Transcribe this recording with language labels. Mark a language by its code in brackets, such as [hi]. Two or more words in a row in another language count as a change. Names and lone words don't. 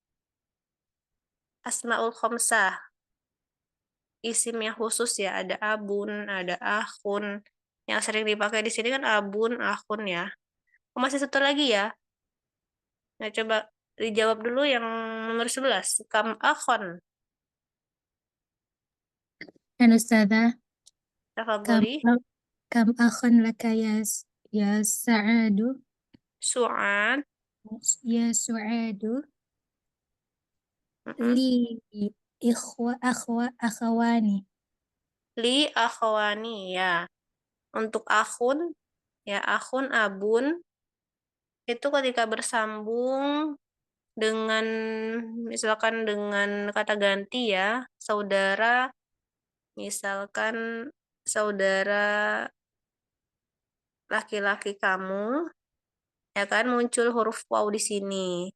[ar] الأسماء الخمسة. [id] Isim yang khusus ya, ada abun, ada akhun. Yang sering dipakai di sini kan abun, akhun ya. Oh, masih satu lagi ya. Nah, coba dijawab dulu yang nomor 11. [ar] كم أخًا. أستاذة، كم Tafadholi. كم أخًا لك يا سعاد, Su'ad. يا سعادُ, Mm-mm. لي أخوان. لي أخوان ya. [id] Untuk akhun ya, akhun, abun itu ketika bersambung dengan misalkan dengan kata ganti ya, saudara, misalkan saudara laki-laki kamu, ya kan muncul huruf waw di sini.